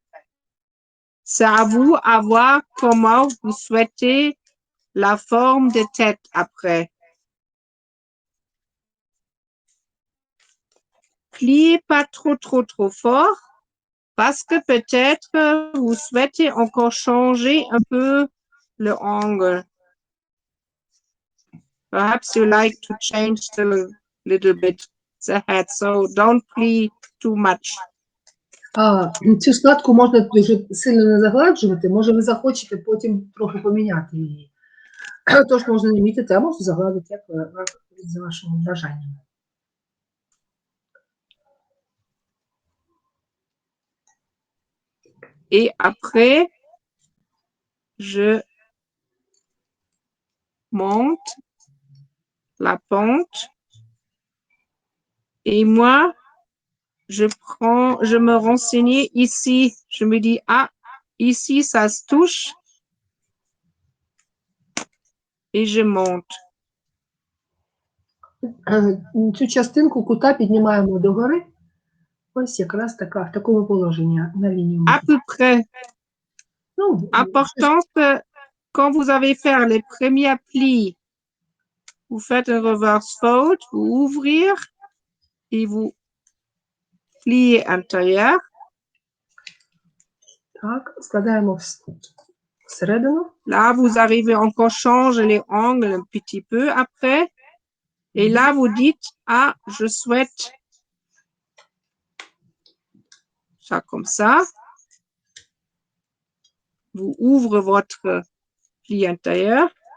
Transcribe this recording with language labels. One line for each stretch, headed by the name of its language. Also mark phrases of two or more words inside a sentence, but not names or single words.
French: C'est à vous à voir comment vous souhaitez la forme de tête après. Pliez pas trop fort parce que peut-être vous souhaitez encore changer un peu le angle.
English: Perhaps you like to change a little bit the head, so don't plie too much.
Ukrainian: Цю складку можна дуже сильно не загладжувати, може ви захочете потім трохи поміняти її. Тож можна намітити, а можна загладити, як за вашим бажанням.
French: Et après, je monte la pente et moi, je me renseigne ici. Je me dis, ah, ici, ça se touche. Et je monte.
Ukrainian: Цю частинку кута піднімаємо догори. Ось якраз така, в такому положенні, на лінію.
French: À peu près.
Ukrainian: Ну,
French: Important que quand vous avez fait les premiers plis, vous faites un
English: reverse fold,
French: vous ouvrir et vous pliez intérieur.
Ukrainian: Так, складаємо всередину.
French: Là, vous arrivez encore changer les angles un petit peu après. Et là, vous dites, ah, je souhaite ça comme ça. Vous ouvrez votre pli intérieur.